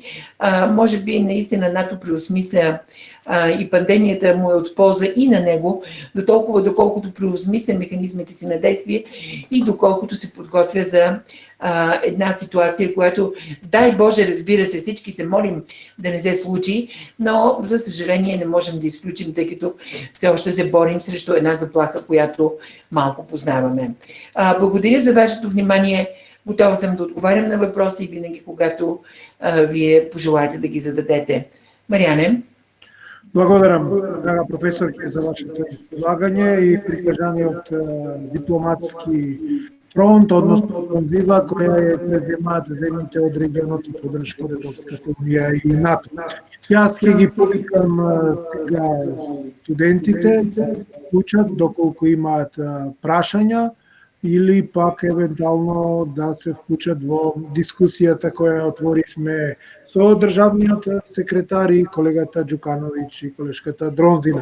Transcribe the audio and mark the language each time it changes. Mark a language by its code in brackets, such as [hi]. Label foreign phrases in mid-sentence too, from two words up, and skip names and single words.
[bg] Може би наистина НАТО преосмисля и пандемията му е от полза и на него, до толкова доколкото преосмисля механизмите си на действие и доколкото се подготвя за една ситуация, която, дай Боже, разбира се, всички се молим да не се случи, но за съжаление не можем да изключим, тъй като все още се борим срещу една заплаха, която малко познаваме. Благодаря за вашето внимание. Готова съм да отговарям на въпроси винаги, когато вие пожелаете да ги зададете. Мариане? [mk] Благодарам, драга професорке, за вашето излагање и прикажање од дипломатски фронт, односно офанзива која е преземаат земјите од регионот и поддршка од Европската унија и НАТО. Јас ќе ги повикам сега студентите да се вклучат доколку имаат прашања или пак евентуално да се вклучат во дискусијата која отворивме со државниот секретар и колегата Ѓукановиќ и колешката Дронзина.